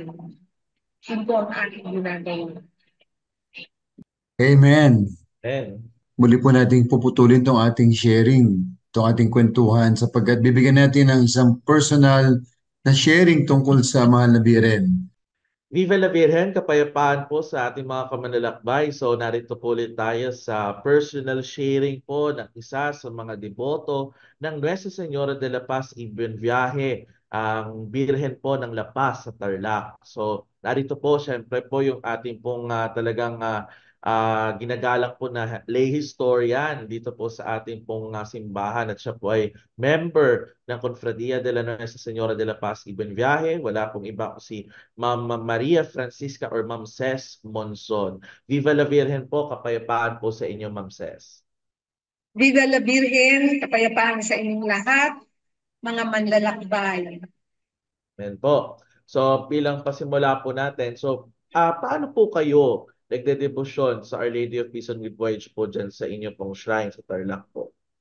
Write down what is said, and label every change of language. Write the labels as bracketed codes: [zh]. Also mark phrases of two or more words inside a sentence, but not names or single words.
[tl] Yun po ang aking ginagawa. Amen. And Muli po nating puputulin tong ating sharing, tong ating kwentuhan sapagkat bibigyan natin ng isang personal na sharing tungkol sa Mahal na Birhen. [es] Viva la Virgen, [tl] kapayapaan po sa ating mga kamanlalakbay. So narito po ulit tayo sa [en] personal sharing [tl] po ng isa sa mga deboto ng Nuestra Señora de la Paz y Buenviaje, ang Birhen po ng La Paz sa Tarlac. So narito po, syempre po yung ating pong talagang ginagalang po na [en] lay historian [tl] dito po sa ating pong simbahan at siya po ay member ng Confradia de la Nuestra Señora de la Paz y Buenviaje. Wala pong iba po si Ma'am Maria Francisca or Ma'am Ces Monzon. [es] Viva la Virgen [tl] po, kapayapaan po sa inyo, Ma'am Ces. [es] Viva la Virgen, [tl] kapayapaan sa inyong lahat, mga manlalakbay. Amen po. So bilang pasimula po natin, so paano po kayo nagdedebosyon sa Our Lady of Peace and Good Voyage po dyan sa inyo pong shrine sa Tarlac po?